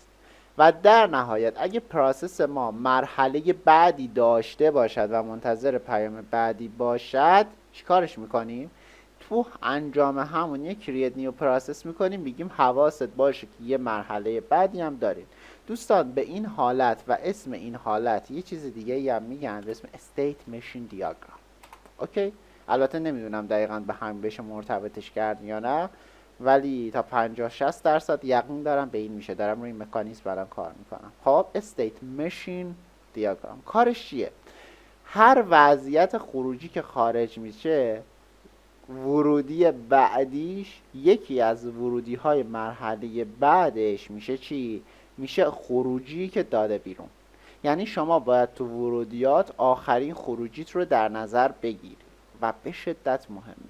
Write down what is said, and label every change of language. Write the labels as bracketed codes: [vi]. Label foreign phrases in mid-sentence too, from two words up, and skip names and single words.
[fa] و در نهایت اگه پروسس ما مرحله بعدی داشته باشد و منتظر پیام بعدی باشد، چیکارش میکنیم؟ تو انجام همون یه [en] create new process [fa] میکنیم، میگیم حواست باشه که یه مرحله بعدی هم داریم. دوستان به این حالت و اسم این حالت یه چیز دیگه هم میگن به اسم [en] state machine diagram. [fa] اوکی؟ البته نمیدونم دقیقاً به همین بشه مرتبطش کرد یا نه، ولی تا 50-60% یقین دارم به این میشه. دارم روی مکانیزم برام کار میکنم. خب [en] state machine diagram [fa] کارش چیه؟ هر وضعیت خروجی که خارج میشه، ورودی بعدیش یکی از ورودی های مرحله بعدش میشه چی؟ میشه خروجی که داده بیرون. یعنی شما باید تو ورودیات آخرین خروجیت رو در نظر بگیری و به شدت مهمه.